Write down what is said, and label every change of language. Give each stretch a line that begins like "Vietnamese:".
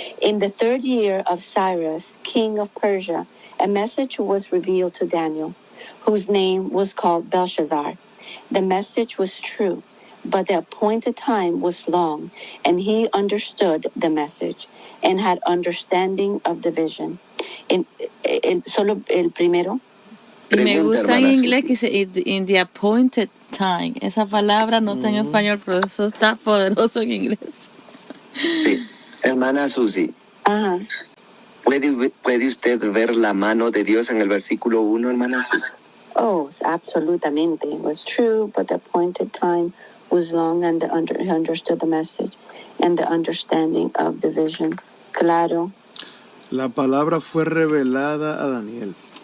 English: In the 3rd year of Cyrus, king of Persia, a message was revealed to Daniel, whose name was called Belshazzar. The message was true, but the appointed time was long, and he understood the message and had understanding of the vision.
Spanish: Solo el primero. Y me gusta en inglés que dice
English: in the appointed time.
Spanish: Esa palabra no está en español, pero eso está poderoso en inglés. Sí, hermana Susi. Ajá. ¿Puede usted ver la mano de Dios en el versículo 1, hermana Susan? Oh, absolutamente.
English: It was true, but the appointed time was long, and he understood the message and the understanding of the vision.
Spanish: Claro. La palabra fue revelada a Daniel.